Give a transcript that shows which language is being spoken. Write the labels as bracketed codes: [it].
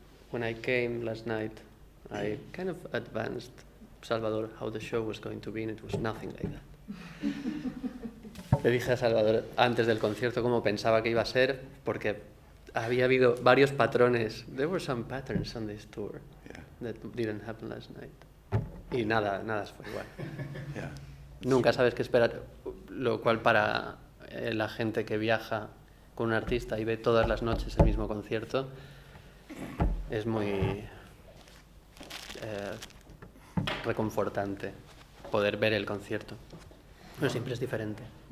[en] When I came last night, I kind of advanced Salvador how the show was going to be, and it was nothing like that. [es] Le dije a Salvador antes del concierto cómo pensaba que iba a ser, porque había habido varios patrones. [en] There were some patterns on this tour that didn't happen last night. [es] Y nada fue igual. [en] Yeah. [es] Nunca sabes qué esperar, lo cual para la gente que viaja con un artista y ve todas las noches el mismo concierto es muy reconfortante poder ver el concierto. Pero siempre es diferente.